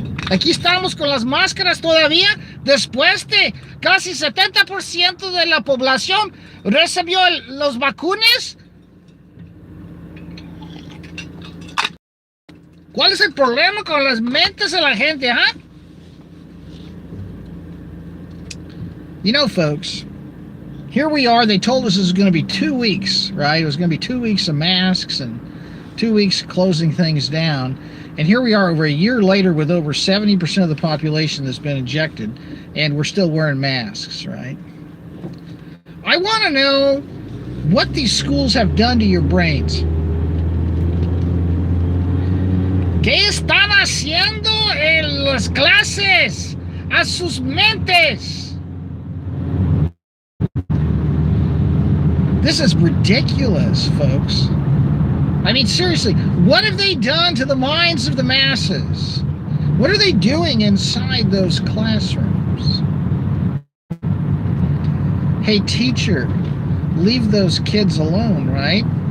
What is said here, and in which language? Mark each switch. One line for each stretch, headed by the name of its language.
Spanish: Aquí estamos con las máscaras todavía, después de casi 70% de la población recibió los vacunas. ¿Cuál es el problema con las mentes de la gente, huh?
English: You know, folks, here we are. They told us this was going to be 2 weeks, right? It was going to be 2 weeks of masks and 2 weeks closing things down. And here we are over a year later with over 70% of the population that's been injected, and we're still wearing masks, right? I want to know what these schools have done to your brains.
Spanish: ¿Qué están haciendo en las clases a sus mentes?
English: This is ridiculous, folks. I mean, seriously, what have they done to the minds of the masses? What are they doing inside those classrooms? Hey, teacher, leave those kids alone, right?